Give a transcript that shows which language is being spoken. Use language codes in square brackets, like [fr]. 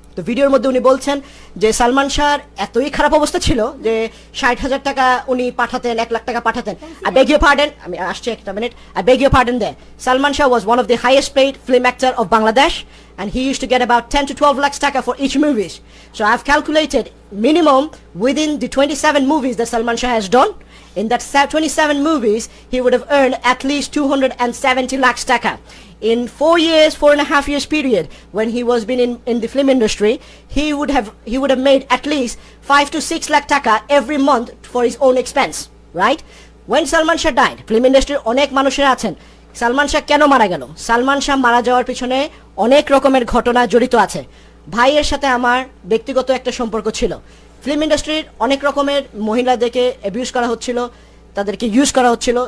[bn] তো ভিডিওর মধ্যে উনি বলছেন যে সালমান শাহর এতই খারাপ অবস্থা ছিল যে 60,000 টাকা উনি পাঠাতেন, 1 লাখ টাকা পাঠাতেন। [en] I beg your pardon, [bn] আমি আসছি একটা minute. [en] I beg your pardon there. Salman Shah was one of the highest paid film actor of Bangladesh, and he used to get about 10 to 12 lakhs taka for each movies. So I've calculated minimum within the 27 movies that Salman Shah has done, in that 27 movies he would have earned at least 270 lakhs taka. In 4.5 years period, when he was been in the film industry, he would have made at least 5 to 6 lakh taka every month for his own expense, right? When Salman Shah died, film industry [bn] অনেক মানুষের আছেন, সালমান শাহ কেন মারা গেল? সালমান শাহ মারা যাওয়ার পিছনে অনেক রকমের ঘটনা জড়িত আছে। ভাইয়ের সাথে আমার ব্যক্তিগত একটা সম্পর্ক ছিল। ফিল্ম ইন্ডাস্ট্রির অনেক রকমের মহিলাদেরকে অ্যাবিউজ করা হচ্ছিল, তাদেরকে ইউজ করা হচ্ছিল।